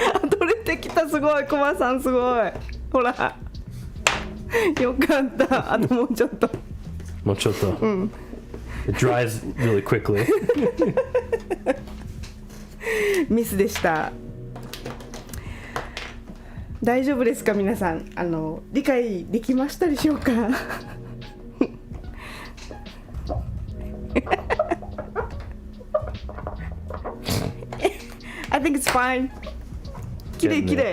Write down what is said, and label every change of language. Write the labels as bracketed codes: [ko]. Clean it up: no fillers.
[ja] 取れてきたすごいコマさんすごいほらよかったともうちょっと [en] It dries really quickly. [ja] ミスでした大丈夫ですか皆さん理解できましたでしょうか [en] I think it's fine [ja] きれい